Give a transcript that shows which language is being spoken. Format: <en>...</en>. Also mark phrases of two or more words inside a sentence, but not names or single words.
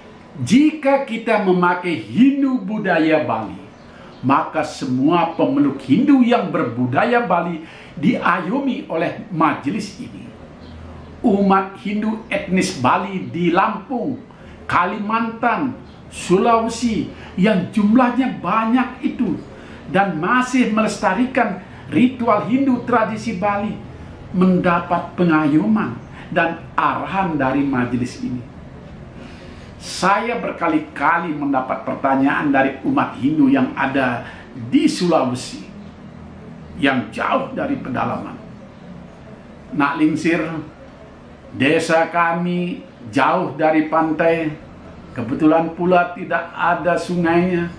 <id>Jika kita memakai Hindu budaya Bali, maka semua pemeluk Hindu yang berbudaya Bali diayomi oleh majelis ini. Umat Hindu etnis Bali di Lampung, Kalimantan, Sulawesi yang jumlahnya banyak itu dan masih melestarikan ritual Hindu tradisi Bali mendapat pengayoman dan arahan dari majelis ini. Saya berkali-kali mendapat pertanyaan dari umat Hindu yang ada di Sulawesi yang jauh dari pedalaman. Nak Lingsir, desa kami jauh dari pantai, kebetulan pula tidak ada sungainya.</id>